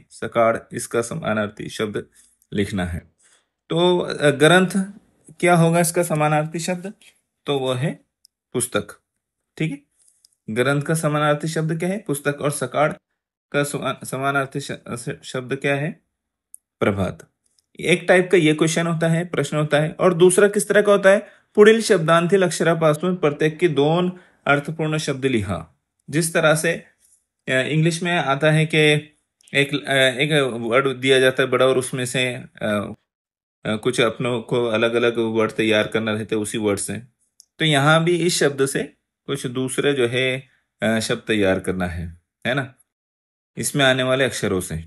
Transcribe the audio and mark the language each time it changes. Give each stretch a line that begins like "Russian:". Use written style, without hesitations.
Hindi: सकाड़, इसका समानार्थी शब्द लिखना है। तो ग्रंथ क्या होगा इसका समानार्थी शब्द? तो वो है पुस्तक। ठीक है, ग्रंथ का समानार्थी शब्द क्या है? पुस्तक। और सकाड़ का समानार्थी शब्द क्या है? प्रभात। एक टाइप का ये क्वेश्चन होता है, प्रश्न होता है। और दूसरा किस तरह का होता है?
Marathi: पुढील शब्दांतील अक्षरापासून प्रत्येक की 2 अर्थपूर्ण शब्द लिहा।
Hindi: जिस तरह से इंग्लिश में आता है कि एक वर्ड दिया जाता है बड़ा और उसमें से कुछ अपनों को अलग अलग वर्ड तैयार करना रहता है उसी वर्ड से। तो यहाँ भी इस शब्द से कुछ दूसरे जो है शब्द तैयार करना है ना, इसमें आने वाले अक्षरों से।